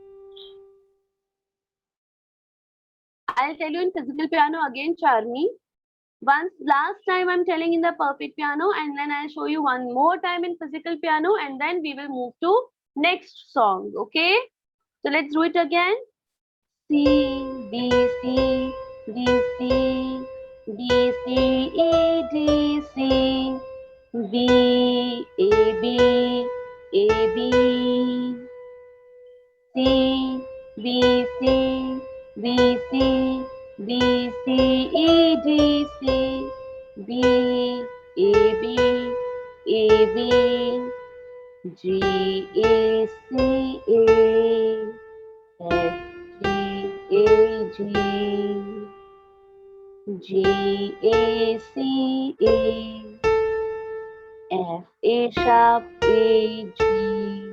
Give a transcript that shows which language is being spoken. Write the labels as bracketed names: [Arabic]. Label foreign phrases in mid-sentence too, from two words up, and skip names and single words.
[English] I'll tell you in physical piano again, Charmi. Once last time I'm telling in the perfect piano, and then I'll show you one more time in physical piano, and then we will move to next song. Okay. So let's do it again. C, B, C, B, C, B, C, E, D, C, B, A, B, A, B, C, B, C, B, C, B, C, E, D, C, B, A B A B G A C A F G A G G A C A F A sharp A G.